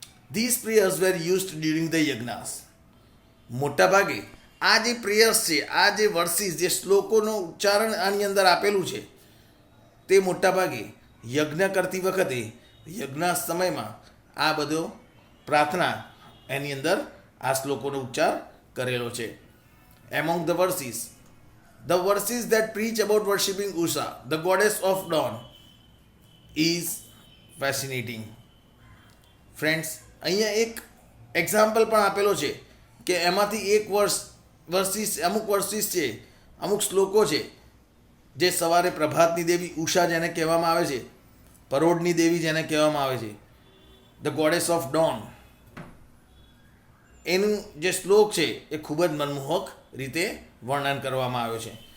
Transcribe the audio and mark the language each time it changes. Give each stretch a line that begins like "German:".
English: This prayers were used during the yajnas.
Gujarati: મોટાભાગે આ જે પ્રેયર્સ છે, આ જે વર્સિસ, જે શ્લોકોનું ઉચ્ચારણ આની અંદર આપેલું છે, તે મોટાભાગે યજ્ઞ કરતી વખતે, યજ્ઞ સમયમાં આ બધો પ્રાર્થના એની અંદર આ શ્લોકોનો ઉચ્ચાર કરેલો છે.
English: Among the verses that preach about worshipping Usha, the goddess of dawn, is fascinating.
Gujarati: Friends, અહીંયા એક એક્ઝામ્પલ પણ આપેલો છે કે એમાંથી એક અમુક વર્સિસ છે, અમુક શ્લોકો છે જે સવારે પ્રભાતની દેવી ઉષા જેને કહેવામાં આવે છે, પરોઢની દેવી જેને કહેવામાં આવે છે,
English: the goddess of dawn,
Gujarati: એનું જે શ્લોક છે એ ખૂબ જ મનમોહક રીતે વર્ણન કરવામાં આવ્યો છે.